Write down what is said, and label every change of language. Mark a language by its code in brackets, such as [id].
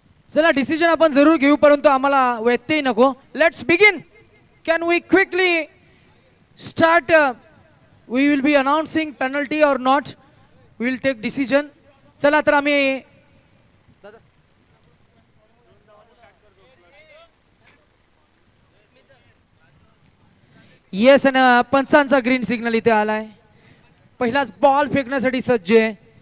[mr] चला डिसिजन आपण जरूर घेऊ, परंतु आम्हाला व्यत्यय नको. [en] Let's begin. Can we quickly start? We will be announcing penalty or not. We will take decision. [mr] चला तर आम्ही येस आणि पंचांचा ग्रीन सिग्नल इथे आलाय. पहिलाच बॉल फेकण्यासाठी सज्ज आहे.